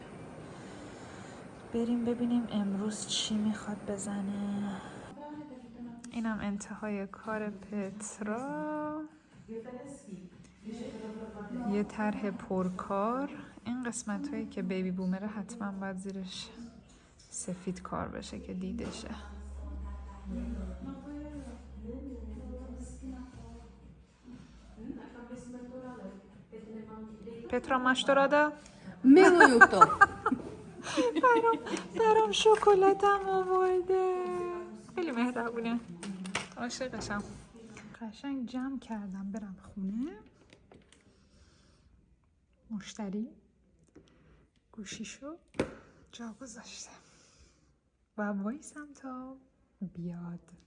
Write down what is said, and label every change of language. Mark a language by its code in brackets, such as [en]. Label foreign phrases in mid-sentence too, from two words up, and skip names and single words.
[fa] بریم ببینیم امروز چی میخواد بزنه. اینم انتهای کار پترا، یه طرح پرکار. این قسمت هایی که بیبی بومره حتما باید زیرش سفید کار بشه که دیدشه. [cs] Petra, máš to rada? Miluju to. [fa] برام شکلاتم آورده. خیلی مهربونه. عاشقشم. قشنگ جمع کردم برم خونه. مشتری گوشیشو جا گذاشته و وایسم تا بیاد.